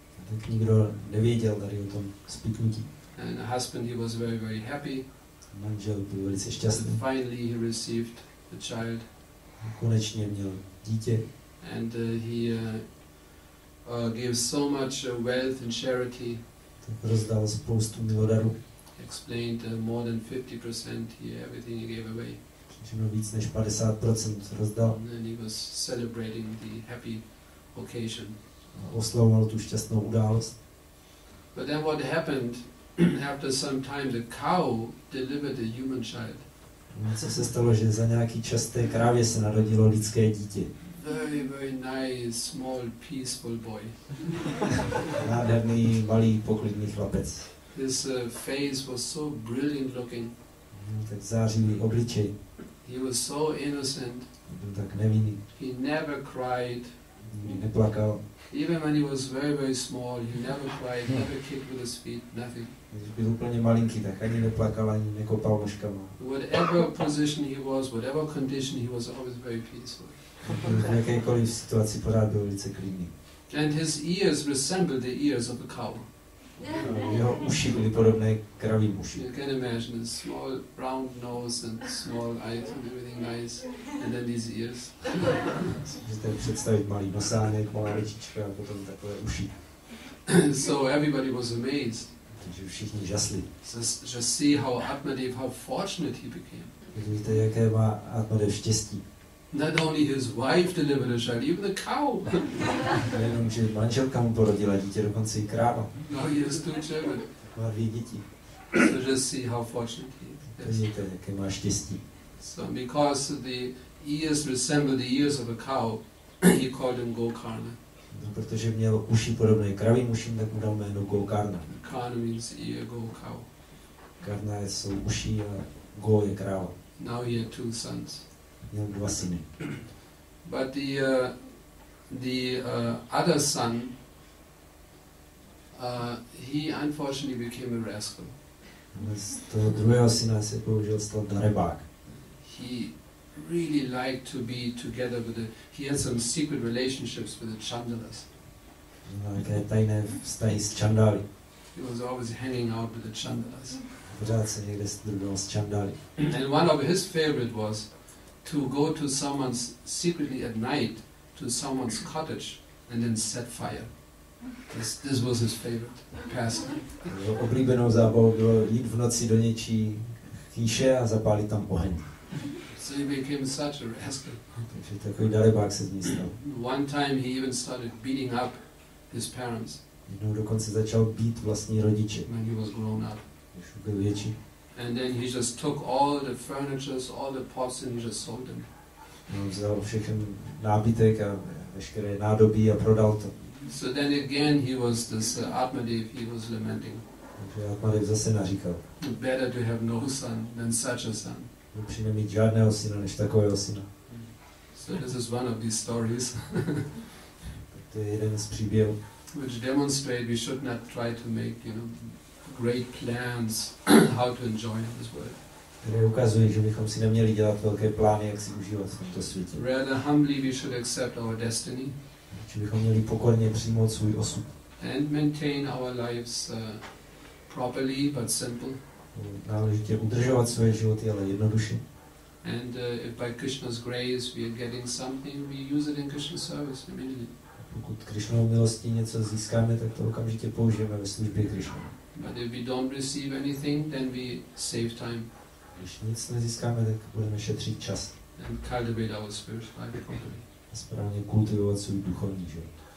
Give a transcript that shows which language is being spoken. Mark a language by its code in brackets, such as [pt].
[cs] Tak nikdo nevěděl tady o tom spiknutí. [en] And the husband, he was very, very happy. [cs] Manžel byl velice šťastný. [en] Finally, he received the child. [cs] Konečně měl dítě. [en] And he gave so much wealth and charity. [cs] Tak rozdal spoustu milodarů. [en] Explained more than 50%. Everything he gave away. [cs] Všechno víc než 50% rozdal. [en] And then he was celebrating the happy occasion. [cs] oslavoval tu šťastnou událost. [en] But then what happened, after some time the cow delivered a human child. [cs] No, co se stalo, že za nějaký čas té krávě se narodilo lidské dítě. [en] Very, very nice, small, peaceful boy. [cs] Nádherný, malý, poklidný chlapec. [en] His face was so brilliant looking. [cs] Tak zářivý obličej. [en] He was so innocent. [cs] Byl tak nevinný. [en] He never cried. [cs] Nikdy neplakal. [en] Even when he was very, very small, he never cried, never kicked with his feet, nothing. [cs] Když byl úplně malinký, tak ani neplakal, ani nekopal nožkama. [en] Whatever position he was, whatever condition, he was always very peaceful. [cs] V jakékoliv situaci pořád byl velice klidný. [en] And his ears resembled the ears of a cow. [cs] Jeho uši byly podobné kravím uši. [en] You can imagine a small round nose and small eyes and everything nice, and then these ears. [cs] Můžete představit malý nosánek, malá rečička a potom takové uši. [en] So everybody was amazed. [cs] Takže všichni žasli. [en] Just see how Atmadev, how fortunate he became. [cs] Vidíte, jaké má Atmadev štěstí. [en] Not only his wife delivered a child, even the cow. [cs] Nejenom, že manželka mu porodila dítě, dokonce i kráva. [en] Now he has 2 children. [cs] Má 2 děti. [en] So just see how fortunate he is. [cs] Vidíte, jaké má štěstí. [en] So because the ears resemble the ears of a cow, he called him Gokarna. [cs] No, protože měl uši podobné kravím uším, tak mu dal jméno Gokarna. [en] Karna means ear, go, cow. [cs] Karna jsou uši a Go je kráva. [en] Now he had 2 sons. [cs] Měl 2 syny. [en] But the other son, he unfortunately became a rascal. [cs] Z toho druhého syna se bohužel stal darebák. [en] He really liked to be together with he had some secret relationships with the Chandalas. [cs] Nějaké tajné vztahy s Chandály. [en] He was always hanging out with the Chandalas. [cs] Pořád se někde združoval s Chandály. [en] And one of his favorite was to go to someone's secretly at night to someone's cottage and then set fire. This was his favorite pastime. [cs] Jeho oblíbenou zábavou bylo jít v noci do něčí chýše a zapálit tam oheň. [en] So he became such a rascal. [cs] Takže takový darebák se z ní stal. [en] One time he even started beating up his parents. [cs] Jednou dokonce začal být vlastní rodiče, [en] When he was grown up. [cs] když byl větší. [en] And then he just took all the furnitures, all the pots, and he just sold them. [cs] On vzal všechen nábytek a veškeré nádobí a prodal to. [en] So then again he was this Atmadev, he was lamenting. [cs] Takže Atmadev zase naříkal. [en] Better to have no son than such a son. [cs] Lepší nemít žádného syna, než takového syna. [en] So this is one of these stories [cs] To je jeden z příběhů, [en] which demonstrate we should not try to make, great plans how to enjoy this world. [cs] které ukazují, že bychom si neměli dělat velké plány, jak si užívat v tomto světě. [en] Rather humbly we should accept our destiny. [cs] Že bychom měli pokorně přijmout svůj osud. [en] And maintain our lives properly but simple. [cs] Náležitě udržovat své životy, ale jednoduše. [en] And if by Krishna's grace we are getting something, we use it in Krishna's service immediately. [cs] Pokud Krishnou milostí něco získáme, tak to okamžitě použijeme ve službě Krishna. [en] But if we don't receive anything, then we save time. [cs] Když nic nezískáme, tak budeme šetřit čas. [en] And cultivate our spiritual life properly. [cs] A správně kultivovat svůj duchovní život.